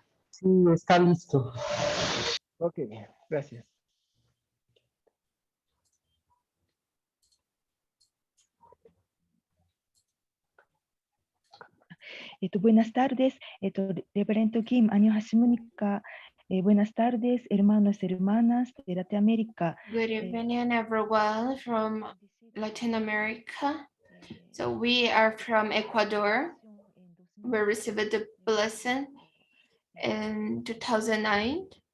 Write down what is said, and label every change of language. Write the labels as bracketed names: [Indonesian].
[Spanish] Sí, está listo. Ok, gracias. Buenas tardes, Reverendo Kim, [Korean] 안녕하십니까. [Spanish] Buenas tardes, hermanos y hermanas de Latinoamérica. [English] Good evening, everyone from Latin America. So we are from Ecuador. We received the blessing in 2009.